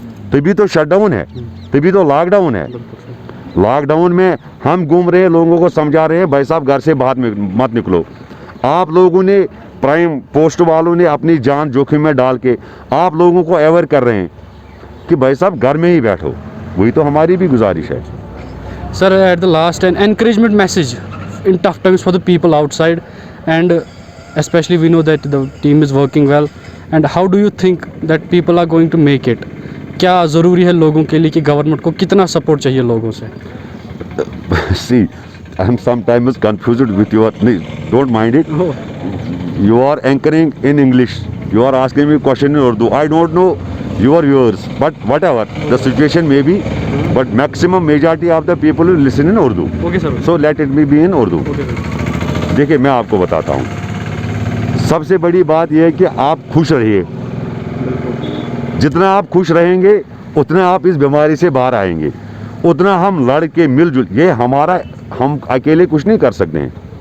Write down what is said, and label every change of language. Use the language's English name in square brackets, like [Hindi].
[Hindi] तभी तो शटडाउन है, तभी तो लॉकडाउन है. लॉकडाउन में हम घूम रहे हैं, लोगों को समझा रहे हैं भाई साहब घर से बाहर मत निकलो. आप लोगों ने, प्राइम पोस्ट वालों ने अपनी जान जोखिम में डाल के आप लोगों को अवेयर कर रहे हैं कि भाई साहब घर में ही बैठो. वही तो हमारी भी गुजारिश है. [English] Sir, at the last, an encouragement message in tough times for the people outside, and especially we know that the team is working well. And how do you think that people are going to make it? [Hindi] क्या ज़रूरी है लोगों के लिए कि government को कितना support चाहिए लोगों से? [English] See, I am sometimes confused with your. Don't mind it. Oh. You are anchoring in English. You are asking me question in Urdu. I don't know your viewers, but whatever the situation may be, but maximum majority of the people will listen in Urdu. Okay, sir. So let it be in Urdu. Okay, sir. [Hindi] देखिए, मैं आपको बताता हूँ, सबसे बड़ी बात यह है कि आप खुश रहिए. जितना आप खुश रहेंगे उतना आप इस बीमारी से बाहर आएंगे, उतना हम लड़ के मिलजुल, ये हमारा, हम अकेले कुछ नहीं कर सकते हैं.